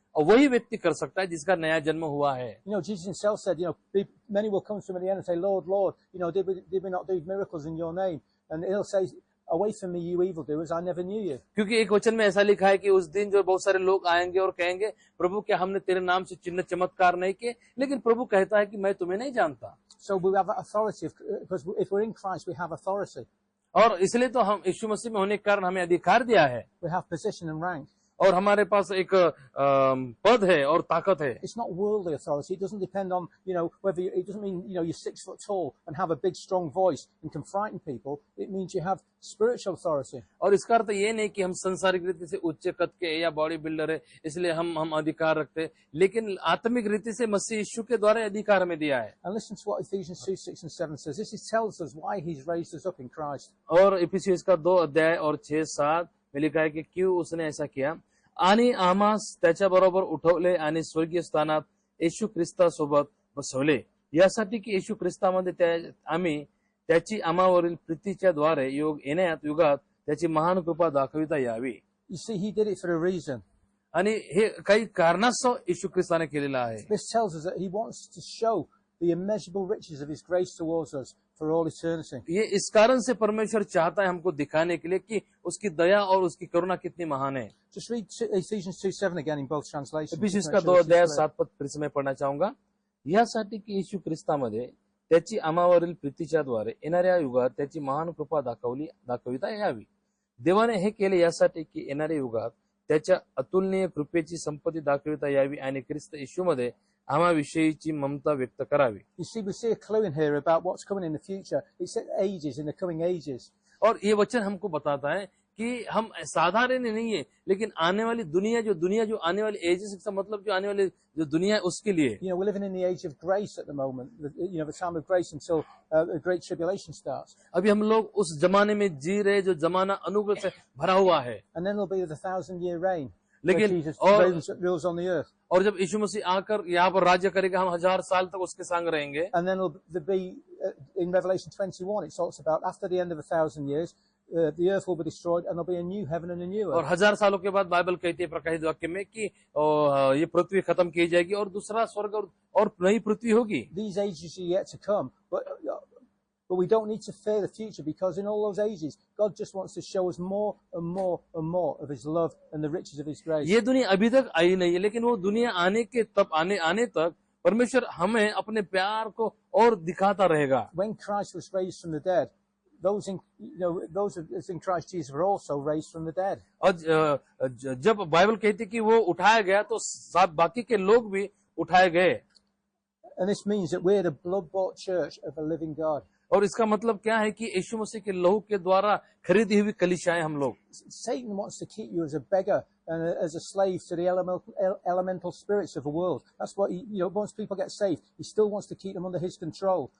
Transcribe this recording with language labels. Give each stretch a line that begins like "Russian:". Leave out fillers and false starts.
Hindi: और वही व्यक्ति कर सकता है जिसका नया जन्म हुआ है।
English: You know, Jesus himself said, you know, many will come to him at the end and say, Lord, Lord, you know, did we not do miracles in your name? And he'll say, away from me, you evildoers, I never knew you.
Hindi: क्योंकि एक वचन में ऐसा लिखा है कि उस दिन जो बहुत सारे लोग आएंगे और कहेंगे, प्रभु क्या हमने तेरे नाम से चिन्ह चमत्कार नहीं किए? लेकिन प्रभु कहता है कि मैं तुम्हें नहीं जानता।
English: So we have authority, because if we're in Christ, we have authority.
Hindi: और इसलिए तो हम यीशु मसीह में होने के कारण हमें अधिकार दिया है,
English: We have position and rank.
Hindi: और हमारे पास एक पद है और ताकत है।
English: It's not worldly authority. It doesn't depend on, you know, whether you, it doesn't mean, you know, you're 6 foot tall and have a big, strong voice and can frighten people. It means you have spiritual authority.
Hindi: और इसका अर्थ ये नहीं कि हम संसारिक रीति से उच्च कद के या बॉडी बिल्डर है इसलिए हम अधिकार रखते हैं, लेकिन आत्मिक रीति से मसीह यीशु के द्वारा अधिकार हमें दिया है।
English: And listen to what Ephesians 2, 6 and 7 says. This tells us why he's raised us up in Christ.
Hindi: और इफिसियोस का 2 अध्याय और 6-7 में लिखा है कि क्यों उसने ऐसा किया,
Marathi: आणि आम्हास त्याच्या बरोबर उठवले आणि स्वर्गीय स्थानात येशू ख्रिस्तासोबत बसवले, यासाठी की येशू ख्रिस्तामध्ये आम्ही त्याची आम्हावरील प्रीतीच्या द्वारे येण्यात युगात त्याची महान कृपा दाखविता यावी।
English: You see, he did it for a reason.
Marathi: आणि हे काही कारणास्तव येशू ख्रिस्ताने केलेलं आहे।
English: This tells us that he wants to show the immeasurable riches of his grace towards us for all eternity.
Hindi: ये इस कारण से परमेश्वर चाहता है हमको दिखाने के लिए कि उसकी दया और उसकी करुणा कितनी महान है।
English: Just read Ephesians 2:7 again in both translations.
Hindi: इफिसियोस का 2 अध्याय 7 पद फिर से मैं पढ़ना चाहूंगा।
Marathi: यासाठी की येशू ख्रिस्तामध्ये त्याची आम्हावरील प्रीतीच्या द्वारे येणाऱ्या युगात त्याची महान कृपा दाखविता यावी। देवाने हे केले यासाठी की येणाऱ्या युगात त्याच्या अतुलनीय कृपेची संपत्ती दाखविता यावी आणि ख्रिस्त येशूमध्ये आम्हाविषयीची ममता व्यक्त करावी।
English: You see, we see a clue in here about what's coming in the future. It says ages, in the coming ages.
Hindi: और ये वचन हमको बताता है कि हम साधारण नहीं है, लेकिन आने वाली दुनिया जो आने वाली एजेस का मतलब जो आने वाली जो दुनिया है उसके लिए।
English: You know, we're living in the age of grace at the moment. You know, the time of grace until the great tribulation starts.
Hindi: अभी हम लोग उस जमाने में जी रहे जो जमाना अनुग्रह से भरा हुआ है।
English: And then there'll be the 1,000-year reign. Where
Hindi: लेकिन
English: Jesus rules on the earth.
Hindi: और जब यीशु मसीह आकर यहाँ पर राज्य करेगा, हम 1000 साल तक उसके संग रहेंगे।
English: And then there'll be in Revelation 21, it talks about after the end of 1,000 years, the earth will be destroyed and there'll be a new heaven and a new earth.
Hindi: और 1000 सालों के बाद बाइबल कहती है प्रकाशित वाक्य में कि ये पृथ्वी खत्म की जाएगी और दूसरा स्वर्ग और नई पृथ्वी होगी।
English: These ages are yet to come, but we don't need to fear the future, because in all those ages, God just wants to show us more and more and more of His love and the riches of His grace.
Hindi: ये दुनिया अभी तक आई नहीं है, लेकिन वो दुनिया आने तक परमेश्वर हमें अपने प्यार को और दिखाता रहेगा।
English: When Christ was raised from the dead, those in Christ Jesus were also raised from the dead.
Hindi: और जब बाइबल कहती है कि वो उठाया गया, तो सब बाकी के लोग भी उठाए गए।
English: And this means that we're the blood-bought church of a living God.
Hindi: और इसका मतलब क्या है कि यीशु मसीह के लहू के द्वारा खरीदी हुई कलीसियाएं हम लोग।
English: Satan wants to keep you as a beggar and as a slave to the elemental spirits of the world. That's what once people get saved, he still wants to keep them under his control.